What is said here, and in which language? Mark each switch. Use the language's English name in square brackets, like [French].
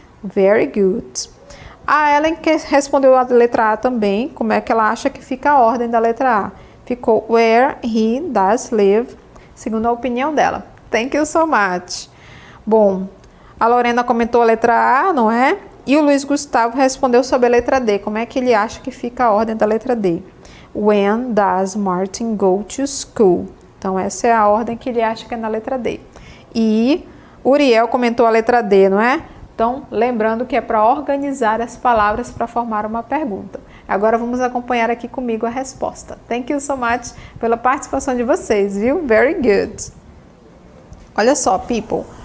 [English] Very good. [Portuguese] A Ellen que respondeu a letra A também, como é que ela acha que fica a ordem da letra A? Ficou [English] Where he does live, [Portuguese] segundo a opinião dela. [English] Thank you so much. [Portuguese] Bom, a Lorena comentou a letra A, não é? E o Luiz Gustavo respondeu sobre a letra D. Como é que ele acha que fica a ordem da letra D? [English] When does Martin go to school? [Portuguese] Então, essa é a ordem que ele acha que é na letra D. E Uriel comentou a letra D, não é? Então, lembrando que é para organizar as palavras para formar uma pergunta. Agora, vamos acompanhar aqui comigo a resposta. [English] Thank you so much [Portuguese] pela participação de vocês, viu? [English] Very good. [Portuguese] Olha só, people.